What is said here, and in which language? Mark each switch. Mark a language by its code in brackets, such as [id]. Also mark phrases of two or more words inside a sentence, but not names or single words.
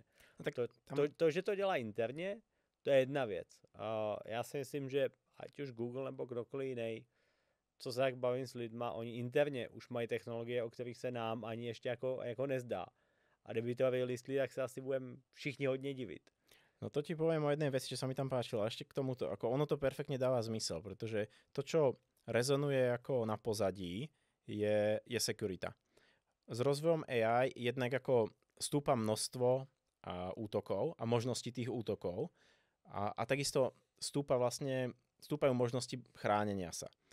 [cs] No tak to, že to dělá interně, to je jedna věc. Já si myslím, že ať už Google nebo kdokoliv jiný, co se tak bavím s lidma, oni interně už mají technologie, o kterých se nám ani ještě jako nezdá. A kdyby to vylistli, [sk] tak sa asi budem všichni hodne diviť. No to ti poviem o jednej veci, čo sa mi tam páčilo. A ešte k tomuto, ako ono to perfektne dáva zmysel, pretože to, čo rezonuje ako na pozadí, je securita. S rozvojom AI jednak ako stúpa množstvo útokov a možností tých útokov a takisto stúpajú možnosti chránenia sa.